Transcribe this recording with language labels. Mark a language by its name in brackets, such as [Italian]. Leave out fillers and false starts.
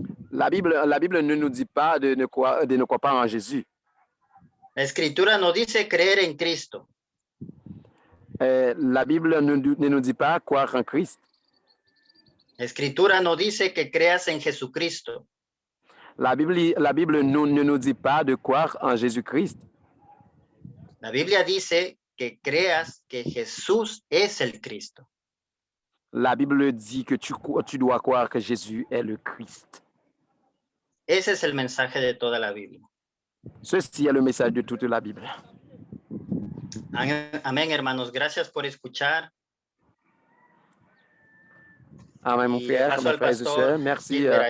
[French] La Bible ne nous dit pas de ne croire pas en Jésus. [Spanish] La Escritura nos dice creer en Cristo. [French] La Bible ne nous dit pas croire en Christ. [Spanish] La Escritura nos dice que creas en Jesucristo. [French] La Bible ne nous dit pas de croire en Jésus-Christ. [Spanish] La Biblia dice que creas que Jesús es el Cristo. [French] La Bible dit que tu dois croire que Jésus est le Christ. [Spanish] Ese es el mensaje de toda la Biblia. [French] Ceci est le message de toute la Bible. [Spanish] Amén, hermanos. Gracias por escuchar. [French] Amen, mon frère, mes frères et sœurs. Merci.